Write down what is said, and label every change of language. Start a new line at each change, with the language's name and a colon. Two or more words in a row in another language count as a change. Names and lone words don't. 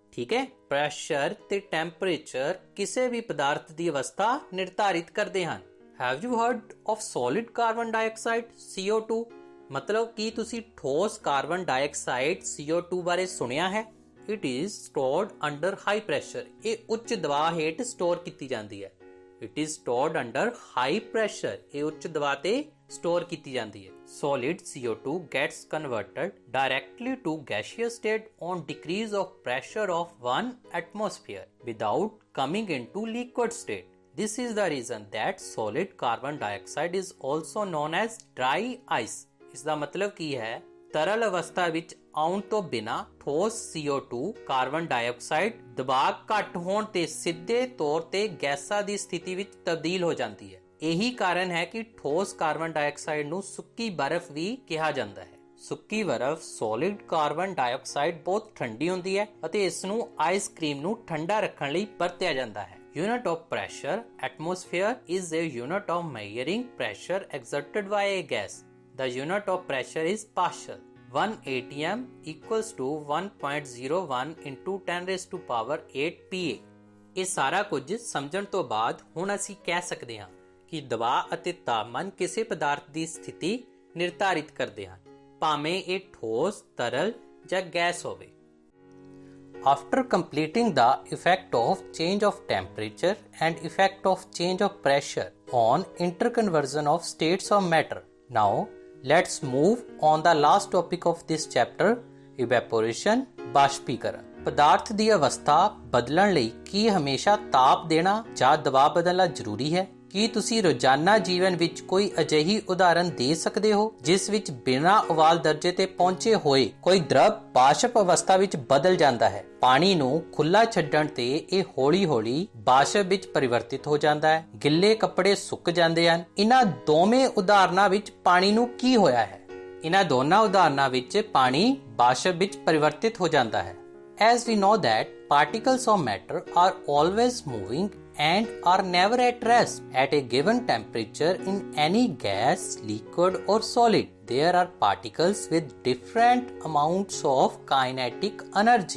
Punjabi: ਠੀਕ ਹੈ, ਪ੍ਰੈਸ਼ਰ ਤੇ ਟੈਂਪਰੇਚਰ ਕਿਸੇ ਵੀ ਪਦਾਰਥ ਦੀ ਅਵਸਥਾ ਨਿਰਧਾਰਿਤ ਕਰਦੇ ਹਨ।
English: Have you heard of solid carbon dioxide CO2?
Punjabi: ਮਤਲਬ ਕੀ ਤੁਸੀਂ ਠੋਸ
English: carbon dioxide
Punjabi: CO2 ਬਾਰੇ ਸੁਣਿਆ ਹੈ?
English: It is stored under high pressure.
Punjabi: ਇਹ ਉੱਚ ਦਬਾਅ ਹੇਠ ਸਟੋਰ ਕੀਤੀ ਜਾਂਦੀ ਹੈ।
English: It is stored under high pressure.
Punjabi: ਇਹ ਉੱਚ ਦਬਾਅ ਤੇ ਸਟੋਰ ਕੀਤੀ ਜਾਂਦੀ ਹੈ।
English: Solid CO2 gets converted directly to gaseous state on decrease of pressure of 1 atmosphere without coming into liquid state. This is the reason that solid carbon dioxide is also known as dry ice.
Punjabi: ਇਸ ਦਾ ਮਤਲਬ ਕੀ ਹੈ? ਤਰਲ ਅਵਸਥਾ ਵਿੱਚ ਆਉਣ ਤੋਂ ਬਿਨਾਂ ਠੋਸ
English: CO2 carbon dioxide
Punjabi: ਦਬਾਅ ਘੱਟ ਹੋਣ ਤੇ ਸਿੱਧੇ ਤੌਰ ਤੇ ਗੈਸਾਂ ਦੀ ਸਥਿਤੀ ਵਿੱਚ ਤਬਦੀਲ ਹੋ ਜਾਂਦੀ ਹੈ। ਇਹੀ ਕਾਰਨ ਹੈ ਕਿ ਠੋਸ
English: carbon dioxide
Punjabi: ਨੂੰ ਸੁੱਕੀ ਬਰਫ਼ ਵੀ ਕਿਹਾ ਜਾਂਦਾ ਹੈ। ਸੁੱਕੀ ਬਰਫ਼
English: solid carbon dioxide
Punjabi: ਬਹੁਤ ਠੰਡੀ ਹੁੰਦੀ ਹੈ ਅਤੇ ਇਸ ਨੂੰ
English: ice cream
Punjabi: ਨੂੰ ਠੰਡਾ ਰੱਖਣ ਲਈ ਵਰਤਿਆ ਜਾਂਦਾ ਹੈ।
English: Unit of pressure, atmosphere is a unit of measuring pressure exerted by a gas. The unit of pressure is Pascal. 1 atm equals to 1.01 into 10 raised to power 8 PA.
Punjabi: ਇਹ ਸਾਰਾ ਕੁਝ ਸਮਝਣ ਤੋਂ ਬਾਅਦ ਹੁਣ ਅਸੀਂ ਕਹਿ ਸਕਦੇ ਹਾਂ ਕਿ ਦਬਾਅ ਅਤੇ ਤਾਪਮਾਨ ਕਿਸੇ ਪਦਾਰਥ ਦੀ ਸਥਿਤੀ ਨਿਰਧਾਰਿਤ ਕਰਦੇ ਹਨ, ਭਾਵੇਂ ਇਹ ਠੋਸ, ਤਰਲ ਜਾਂ ਗੈਸ ਹੋਵੇ।
English: After completing the effect of change of temperature and effect of change of pressure on interconversion of states of matter, now let's move on the last topic of this chapter,
Punjabi: evaporation, ਬਾਸ਼ਪੀਕਰਨ। ਪਦਾਰਥ ਦੀ ਅਵਸਥਾ ਬਦਲਣ ਲਈ ਕੀ ਹਮੇਸ਼ਾ ਤਾਪ ਦੇਣਾ ਜਾਂ ਦਬਾਅ ਬਦਲਣਾ ਜ਼ਰੂਰੀ ਹੈ? ਕੀ ਤੁਸੀਂ ਰੋਜ਼ਾਨਾ ਜੀਵਨ ਵਿੱਚ ਕੋਈ ਅਜਿਹੀ ਉਦਾਹਰਨ ਦੇ ਸਕਦੇ ਹੋ ਜਿਸ ਵਿੱਚ ਬਿਨਾਂ ਉਬਾਲ ਦਰਜੇ ਤੇ ਪਹੁੰਚੇ ਹੋਏ ਕੋਈ ਦਰਵ ਬਾਸ਼ਪ ਅਵਸਥਾ ਵਿੱਚ ਬਦਲ ਜਾਂਦਾ ਹੈ? ਪਾਣੀ ਨੂੰ ਖੁੱਲਾ ਛੱਡਣ ਤੇ ਇਹ ਹੌਲੀ-ਹੌਲੀ ਬਾਸ਼ਪ ਵਿੱਚ ਪਰਿਵਰਤਿਤ ਹੋ ਜਾਂਦਾ ਹੈ। ਗਿੱਲੇ ਕੱਪੜੇ ਸੁੱਕ ਜਾਂਦੇ ਹਨ। ਇਹਨਾਂ ਦੋਵੇਂ ਉਦਾਹਰਨਾਂ ਵਿੱਚ ਪਾਣੀ ਨੂੰ ਕੀ ਹੋਇਆ ਹੈ? ਇਹਨਾਂ ਦੋਨਾਂ ਉਦਾਹਰਨਾਂ ਵਿੱਚ ਪਾਣੀ ਬਾਸ਼ਪ ਵਿੱਚ ਪਰਿਵਰਤਿਤ ਹੋ ਜਾਂਦਾ ਹੈ।
English: As we know that particles of matter are always moving and are never at rest at a given temperature in any gas, liquid or solid. There are particles with different amounts of kinetic energy.